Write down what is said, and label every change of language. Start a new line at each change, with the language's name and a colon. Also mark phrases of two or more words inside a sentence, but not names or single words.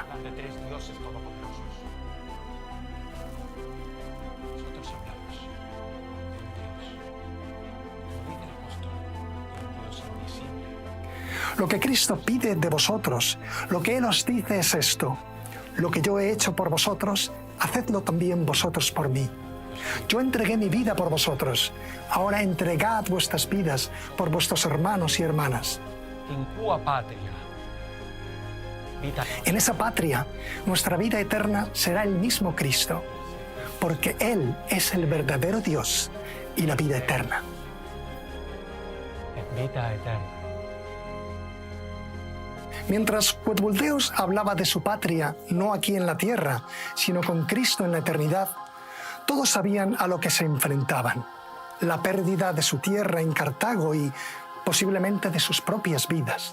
Spanish: De tres dioses todopoderosos. Nosotros hablamos de un Dios, como dice el apóstol, de un Dios invisible. Lo que Cristo pide de vosotros, lo que Él os dice es esto: lo que yo he hecho por vosotros, hacedlo también vosotros por mí. Yo entregué mi vida por vosotros, ahora entregad vuestras vidas por vuestros hermanos y hermanas.
Latin: In cua patria. Vita
Spanish: En esa patria, nuestra vida eterna será el mismo Cristo, porque Él es el verdadero Dios y la vida eterna.
Latin: et vita eterna.
Spanish: Mientras Quetzalcoatl hablaba de su patria, no aquí en la tierra, sino con Cristo en la eternidad, todos sabían a lo que se enfrentaban: la pérdida de su tierra en Cartago y posiblemente de sus propias vidas.